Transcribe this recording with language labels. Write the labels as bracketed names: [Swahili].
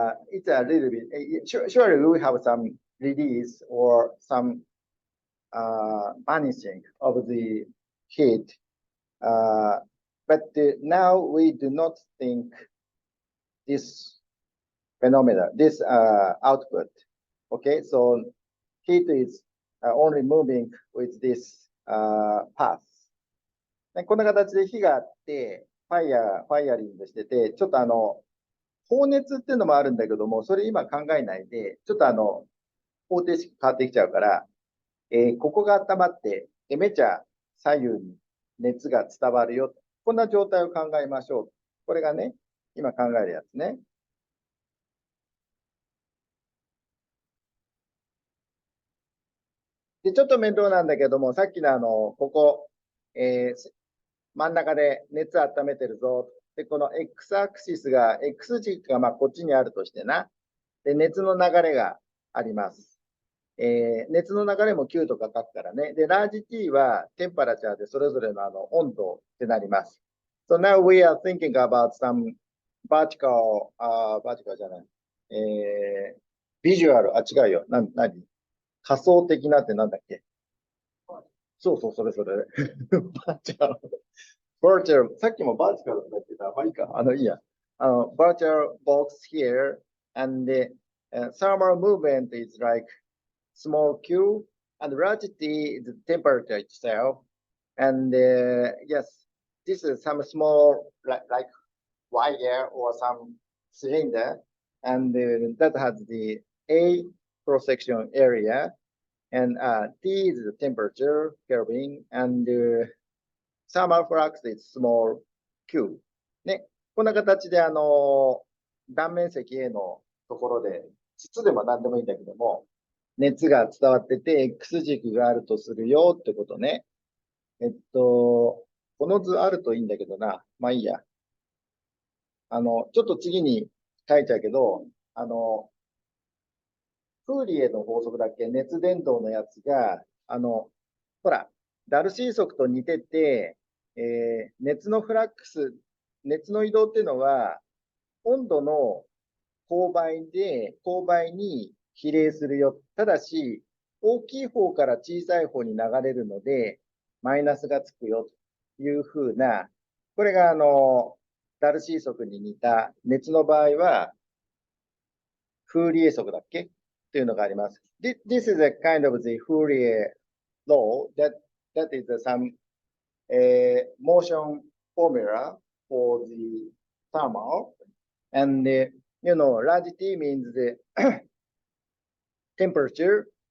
[English] It's a little bit, surely we have some release or some vanishing of the heat, but now we do not think this phenomena, this output. Okay, so heat is only moving with this path. [Japanese] こんな形で火があって、ファイアリングしてて、ちょっと放熱っていうのもあるんだけども、それ今考えないで、ちょっと方程式変わってきちゃうから、ここが温まって、めちゃ左右に熱が伝わるよ。こんな状態を考えましょう。これがね、今考えるやつね。で、ちょっと面倒なんだけども、さっきのここ、真ん中で熱温めてるぞ。で、この X アクシスが、X 軸がこっちにあるとしてな。で、熱の流れがあります。熱の流れも Q とか書くからね。で、ラージ T はテンパラチャーでそれぞれの温度ってなります。 [English] So now we are thinking about some vertical [Japanese] じゃない。ビジュアル、違うよ。何仮想的なってなんだっけ？そう、それ。バーチャル、さっきもバーチャルだってた。いいか。いいや。 [English] バーチャルボックス here, and the thermal movement is like small q, and large T is the temperature itself. And yes, this is some small, like wire or some cylinder, and that has the A cross-section area, and T is the temperature, Kelvin, and thermal flux is small q. [Japanese] ね、こんな形で断面積 A のところで、筒でも何でもいいんだけども、熱が伝わってて、X 軸があるとするよってことね。この図あるといいんだけどな。まあいいや。ちょっと次に書いちゃうけど、フーリエの法則だっけ、熱伝導のやつが、ほら、ダルシー則と似てて、熱のフラックス熱の移動っていうのは、温度の勾配に比例するよ。ただし、大きい方から小さい方に流れるので、マイナスがつくよというふうな、これがダルシー則に似た熱の場合は、フーリエ則だっけというのがあります。 [English] This is a kind of the Fourier law that is some motion formula for the thermal. And, large T means the temperature.